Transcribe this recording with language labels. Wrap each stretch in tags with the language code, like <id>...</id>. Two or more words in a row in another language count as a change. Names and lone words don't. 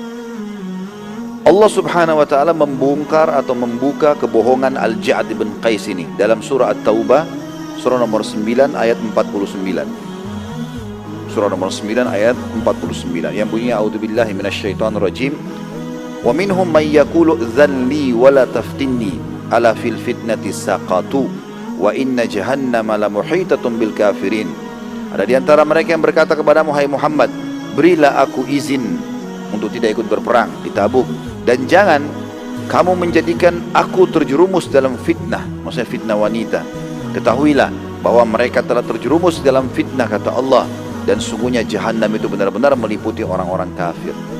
<id>Allah</id> <ar>سبحانه وتعالى</ar> <id>membongkar atau membuka kebohongan Al-Ja'd bin Qais ini dalam surah At-Taubah, surah nomor 9 ayat 49. Surah nomor 9 ayat 49 yang bunyinya</id> <ar>أعوذ بالله من الشيطان الرجيم. ومنهم من يقول ائذن لي ولا تفتني ألا في الفتنة سقطوا وإن جهنم لمحيطة بالكافرين.</ar> <id>Ada di antara mereka yang berkata kepadamu, hai Muhammad, berilah aku izin untuk tidak ikut berperang di Tabuk, dan jangan kamu menjadikan aku terjerumus dalam fitnah, maksudnya fitnah wanita. Ketahuilah bahwa mereka telah terjerumus dalam fitnah, kata Allah, dan sungguhnya jahannam itu benar-benar meliputi orang-orang kafir.</id>